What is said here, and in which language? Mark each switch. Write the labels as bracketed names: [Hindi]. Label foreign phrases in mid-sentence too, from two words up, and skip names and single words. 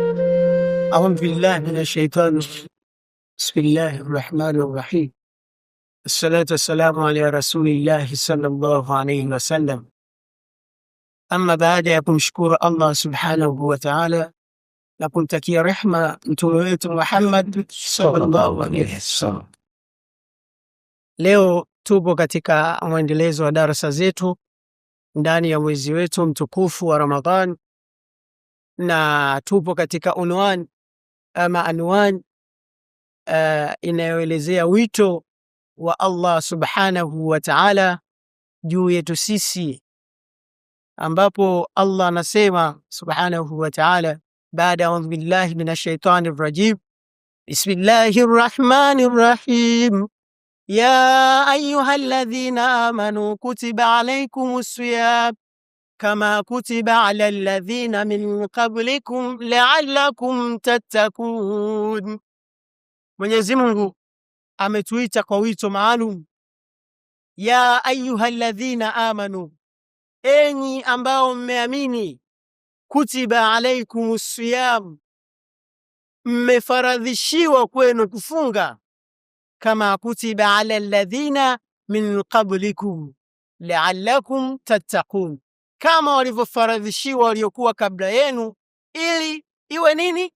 [Arabic] أعوذ بالله من الشيطان. بسم الله الرحمن الرحيم. الصلاة والسلام على رسول الله صلى الله عليه وسلم. أما بعد [Swahili] ya kumshukuru Allah [Arabic] سبحانه وتعالى [Swahili] na kumtakia rehma mtume wetu Muhammad [Arabic] صلى الله عليه وسلم, [Swahili] leo tupo katika mwendelezo wa darasa zetu ndani ya mwezi wetu mtukufu wa Ramadhan, na tupo katika unwani ama anwani inayoelezea wito wa Allah [Arabic] سبحانه و تعالى [Swahili] juu yetu sisi, ambapo Allah anasema [Arabic] سبحانه وتعالى بعد أعوذ بالله من الشيطان الرجيم بسم الله الرحمن الرحيم يا أيها الذين آمنوا كتب عليكم الصيام كما كتب على الذين من قبلكم لعلكم تتقون. [Swahili] Mwenyezi Mungu ametuita kwa wito maalum, [Arabic] يا أيها الذين آمنوا, [Swahili] enyi ambao mmeamini, [Arabic] كتب عليكم الصيام, [Swahili] mmefaradhishiwa kwenu kufunga, [Arabic] كما كتب على الذين من قبلكم لعلكم تتقون, [Swahili] kama walivyofaradhishiwa waliokuwa kabla yenu, ili iwe nini?